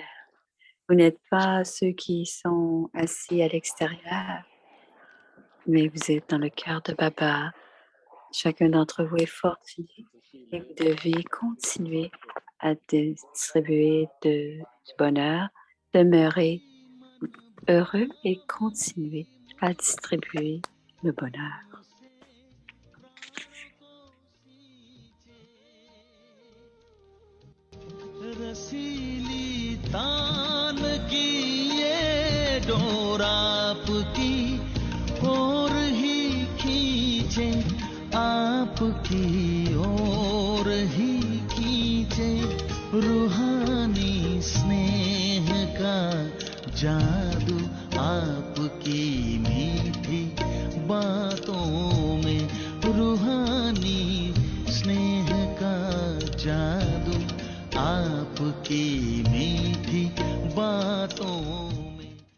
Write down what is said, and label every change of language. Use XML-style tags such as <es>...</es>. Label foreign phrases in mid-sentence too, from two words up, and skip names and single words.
<fr>Vous n'êtes pas ceux qui sont assis à l'extérieur, mais vous êtes dans le cœur de Baba. Chacun d'entre vous est fortuné et vous devez continuer à distribuer du bonheur, demeurer heureux et continuer à distribuer le bonheur.</fr> <hi>रसीली तान की ये डोर आपकी और ही खींचे आपकी और ही खींचे रूहानी स्नेह का जादू आपकी मीठी बातों में रूहानी स्नेह का जादू आपकी मीठी बातों में</hi>